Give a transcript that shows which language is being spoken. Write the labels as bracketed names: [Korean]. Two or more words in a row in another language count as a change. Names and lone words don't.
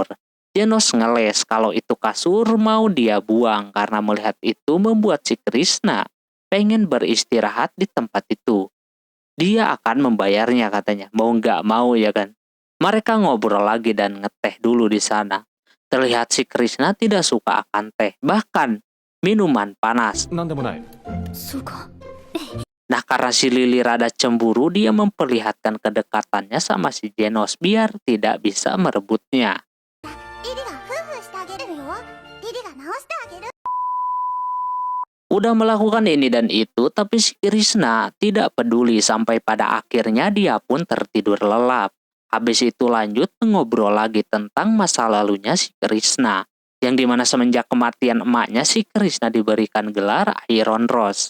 [Indonesian] Genos ngeles kalau itu kasur mau dia buang karena melihat itu membuat si Krishna pengen beristirahat di tempat itu. Dia akan membayarnya katanya, mau nggak mau ya kan. Mereka ngobrol lagi dan ngeteh dulu di sana. Terlihat si Krishna tidak suka akan teh, bahkan minuman panas. [Japanese] なんでもない。そうか。 [Indonesian] Nah karena si Lily rada cemburu, dia memperlihatkan kedekatannya sama si Genos biar tidak bisa merebutnya. [Japanese] リリがフーフーしてあげるよ。リリが直してあげる。 [Indonesian] Udah melakukan ini dan itu, tapi si Krishna tidak peduli sampai pada akhirnya dia pun tertidur lelap. Habis itu lanjut ngobrol lagi tentang masa lalunya si Krishna, yang dimana semenjak kematian emaknya si Krishna diberikan gelar Iron Rose.